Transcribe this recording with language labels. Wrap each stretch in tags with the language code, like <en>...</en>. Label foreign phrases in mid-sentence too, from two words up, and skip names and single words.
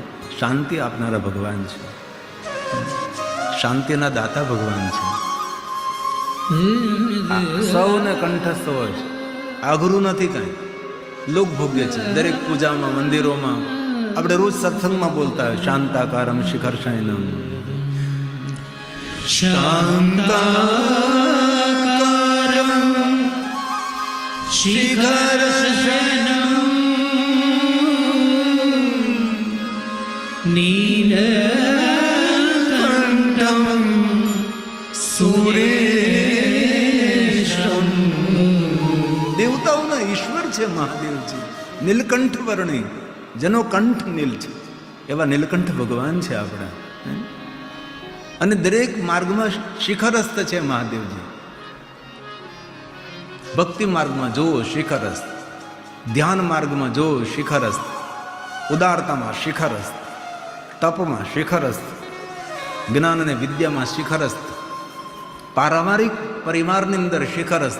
<gu>શાંતિ આપનારા ભગવાન છે, શાંતિના દાતા ભગવાન છે. સૌને કંઠસ્થ હોય છે, આઘરું નથી કાંઈ, લોકભોગ્ય છે. દરેક પૂજામાં, મંદિરોમાં આપણે રોજ સત્સંગમાં બોલતા હોય</gu> <sa>शान्ताकारम शिखर शयनम. शान्ताकारं शिखरशयनं नीलकण्ठं सुरेशं.</sa> <gu>દેવતાઓના ઈશ્વર છે મહાદેવજી, નીલકંઠ વર્ણી, જેનો કંઠ નીલ છે, એવા નીલકંઠ ભગવાન છે આપણા. અને દરેક માર્ગમાં શિખરસ્થ છે મહાદેવજી. ભક્તિ માર્ગમાં જુઓ શિખરસ્થ, ધ્યાન માર્ગમાં જુઓ શિખરસ્થ, ઉદારતામાં શિખરસ્થ, તપમાં શિખરસ્થ, જ્ઞાન અને વિદ્યામાં શિખરસ્થ, પારમારિક પરિવારની અંદર શિખરસ્થ.</gu>